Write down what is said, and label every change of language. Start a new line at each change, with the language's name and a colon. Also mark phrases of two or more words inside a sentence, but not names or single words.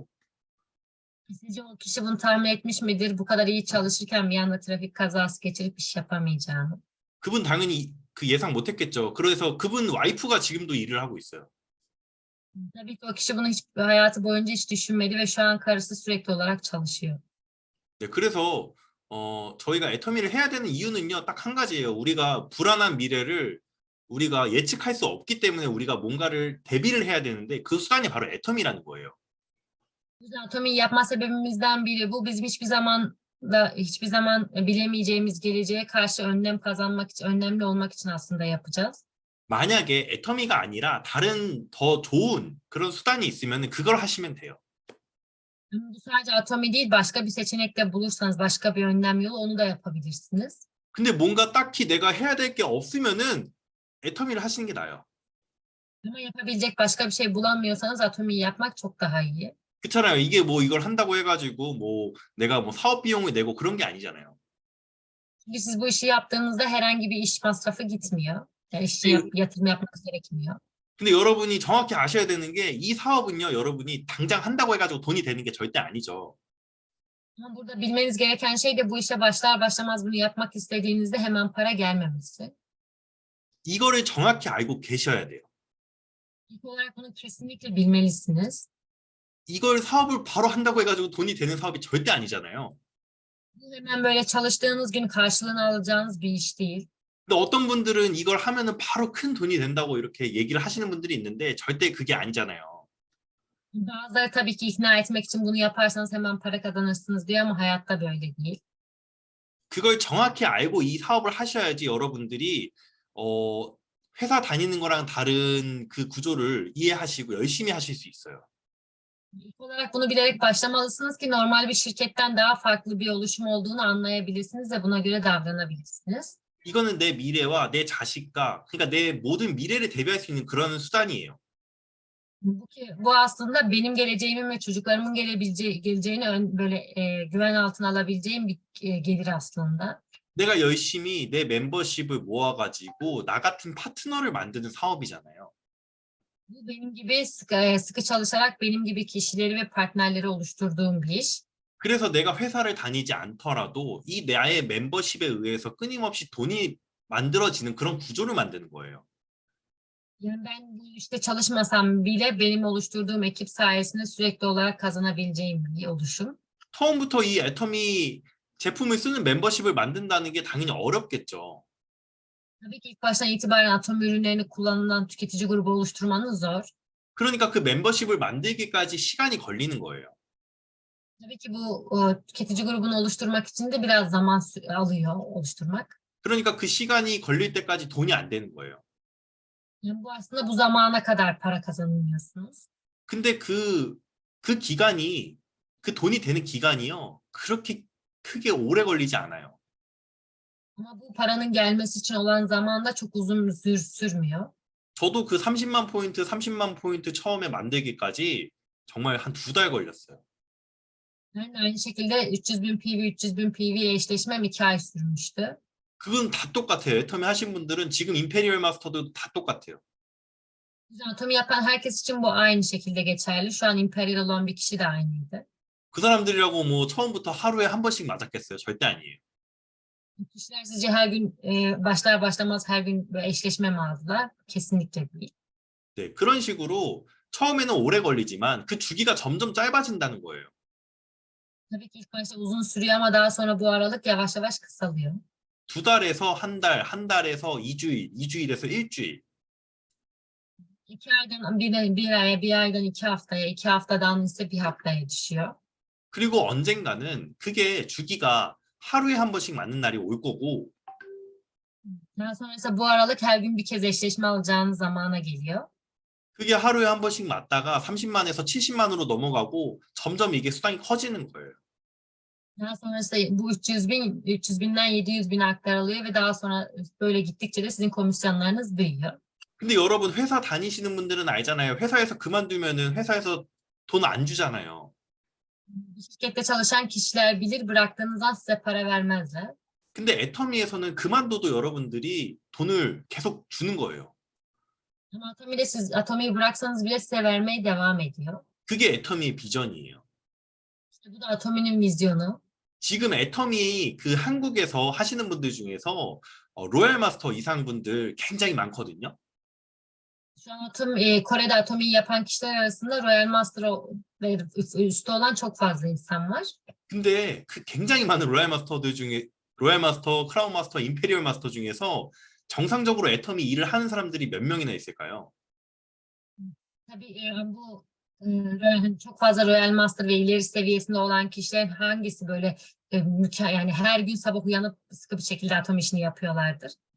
Turkish: Sizce o kişi bunu tahmin etmiş midir? Bu kadar iyi çalışırken bir anda trafik kazası geçirip iş yapamayacağını.
Korean: 그분 당연히 그 예상 못했겠죠. 그래서 그분 와이프가 지금도 일을 하고 있어요.
Turkish: Tabii ki o kişi bunu hiç hayatı boyunca hiç düşünmedi ve şu an karısı sürekli olarak çalışıyor.
Korean: 네, 그래서 저희가 애터미를 해야 되는 이유는요, 딱 한 가지예요. 우리가 불안한 미래를 우리가 예측할 수 없기 때문에 우리가 뭔가를 대비를 해야 되는데 그 수단이 바로 애터미라는 거예요.
Turkish: Bu yüzden atomiyi yapma sebebimizden biri bu. Bizim hiçbir zaman bilemeyeceğimiz geleceğe karşı önlem kazanmak için, önlemli olmak için aslında yapacağız.
Korean: 만약에 애터미가 아니라 다른 더 좋은 그런 수단이 있으면 그걸 하시면 돼요.
Turkish: Bu sadece atomi değil, başka bir seçenek de bulursanız, başka bir önlem yolu onu da yapabilirsiniz.
Korean: 근데 뭔가 딱히 내가 해야 될 게 없으면은 애터미를 하시는 게 나아요.
Turkish: Ama yapabilecek başka bir şey bulamıyorsanız atomiyi yapmak çok daha iyi.
Korean: 그렇잖아요. 이게 뭐 이걸 한다고 해가지고 뭐 내가 뭐 사업 비용을 내고 그런 게 아니잖아요.
Turkish: Çünkü siz bu işi yaptığınızda herhangi bir iş masrafı gitmiyor. Yani yatırım yapmanız gerekmiyor.
Korean: 근데 여러분이 정확히 아셔야 되는 게 이 사업은요, 여러분이 당장 한다고 해가지고 돈이 되는 게 절대 아니죠.
Turkish: Ama burada bilmeniz gereken şey de bu işe başlar başlamaz bunu yapmak istediğinizde hemen para gelmemesi.
Korean: 이거를 정확히 알고 계셔야 돼요.
Turkish: İlk olarak bunu kesinlikle bilmelisiniz.
Korean: 이걸 사업을 바로 한다고 해가지고 돈이 되는 사업이 절대 아니잖아요.
Turkish: Bu hemen böyle çalıştığınız gün karşılığını alacağınız bir iş değil.
Korean: 근데 어떤 분들은 이걸 하면은 바로 큰 돈이 된다고 이렇게 얘기를 하시는 분들이 있는데 절대 그게 아니잖아요.
Turkish: Bazıları tabii ki ikna etmek için bunu yaparsanız hemen para kazanırsınız diyor ama hayatta böyle değil.
Korean: 그걸 정확히 알고 이 사업을 하셔야지 여러분들이 회사 다니는 거랑 다른 그 구조를 이해하시고 열심히 하실 수 있어요.
Turkish: İlk olarak bunu bilerek başlamalısınız ki normal bir şirketten daha farklı bir oluşum olduğunu anlayabilirsiniz ve buna göre davranabilirsiniz.
Korean: 이거는 내 미래와 내 자식과 그러니까 내 모든 미래를 대비할 수 있는 그런 수단이에요.
Turkish: Bu aslında benim geleceğimin ve çocuklarımın geleceğini güven altına alabileceğim bir gelir aslında.
Korean: 내가 열심히 내 멤버십을 모아가지고 나 같은 파트너를 만드는 사업이잖아요.
Turkish: Bu benim gibi sıkı çalışarak benim gibi kişileri ve partnerleri oluşturduğum bir iş.
Korean: 그래서 내가 회사를 다니지 않더라도 이 나의 멤버십에 의해서 끊임없이 돈이 만들어지는 그런 구조를 만드는 거예요.
Turkish: Yani ben bu işte çalışmasam bile benim oluşturduğum ekip sayesinde sürekli olarak kazanabileceğim bir oluşum.
Korean: 처음부터 이 애터미 제품을 쓰는 멤버십을 만든다는 게 당연히 어렵겠죠.
Turkish: Tabii ki ilk baştan itibaren atom ürünlerini kullanılan tüketici grubu oluşturmanız zor.
Korean: 그러니까 그 멤버십을 만들기까지 시간이 걸리는 거예요.
Turkish: Tabii ki bu tüketici grubunu oluşturmak için de biraz zaman alıyor oluşturmak.
Korean: 그러니까 그 시간이 걸릴 때까지 돈이 안 되는 거예요.
Turkish: Yani bu aslında bu zamana kadar para kazanıyorsunuz.
Korean: 근데 그 기간이 그 돈이 되는 기간이요. 그렇게 크게 오래 걸리지 않아요.
Turkish: Ama bu paranın gelmesi için olan zaman da çok uzun sürmüyor.
Korean: 저도 그 30만 포인트 처음에 만들기까지 정말 한 2달 걸렸어요.
Turkish: Yani aynı şekilde 300.000 PV, 300.000 PV eşleşmem 2 ay sürmüştü.
Korean: 그건 다 똑같아요. 애터미 하신 분들은 지금 임페리얼 마스터도 다 똑같아요.
Turkish: Atomi yapan herkes için bu aynı şekilde geçerli. Şu an imperial olan bir kişi de aynıydı.
Korean: 그 사람들이라고 뭐 처음부터 하루에 한 번씩 맞았겠어요? 절대 아니에요.
Turkish: Kişiler sizce her gün başlar başlamaz her gün böyle eşleşme mi aldılar? Kesinlikle değil.
Korean: 네, 그런 식으로 처음에는 오래 걸리지만 그 주기가 점점 짧아진다는 거예요.
Turkish: Tabii ki ilk başta uzun sürüyor ama daha sonra bu aralık yavaş yavaş kısalıyor.
Korean: 두 달에서 한 달, 한 달에서 2주일, 2주일에서 일주일.
Turkish: 2 aydan bir aya, bir aydan 2 haftaya, 2 haftadan ise bir haftaya düşüyor.
Korean: 그리고 언젠가는 그게 주기가 하루에 한 번씩 맞는 날이 올 거고
Turkish: Daha sonra ise bu aralık her gün bir kez eşleşme alacağınız zamana geliyor.
Korean: 그게 하루에 한 번씩 맞다가 30만에서 70만으로 넘어가고 점점 이게 수당이 커지는 거예요.
Turkish: Daha sonra ise bu 300 binden 700 bine aktarılıyor ve daha sonra böyle gittikçe de sizin komisyonlarınız büyüyor.
Korean: 근데 여러분 회사 다니시는 분들은 알잖아요. 회사에서 그만두면은 회사에서 돈 안 주잖아요.
Turkish: Bir şirkette çalışan kişiler bilir, bıraktığınızdan size para vermezler.
Korean: 근데 애터미에서는 그만둬도 여러분들이 돈을 계속 주는 거예요.
Turkish: Ama Atomi'de siz Atomi'yi bıraksanız bile size vermeye devam ediyor.
Korean: 그게 애터미의 비전이에요.
Turkish: İşte bu da Atomi'nin vizyonu.
Korean: 지금 애터미 그 한국에서 하시는 분들 중에서 로얄 마스터 이상 분들 굉장히 많거든요.
Turkish: Şu an Kore'de Atomi'yi yapan kişiler arasında Royal Master ve üstü olan çok fazla insan var.
Korean: 근데 그 굉장히 많은 로얄 마스터들 중에 로얄 마스터, 크라운 마스터, 임페리얼 마스터 중에서 정상적으로 애터미 일을 하는 사람들이 몇 명이나 있을까요?
Turkish: Tabii bu çok fazla Royal Master ve ileri seviyesinde olan kişilerin hangisi böyle yani her gün sabah uyanıp sıkı bir şekilde Atomi işini yapıyorlardır.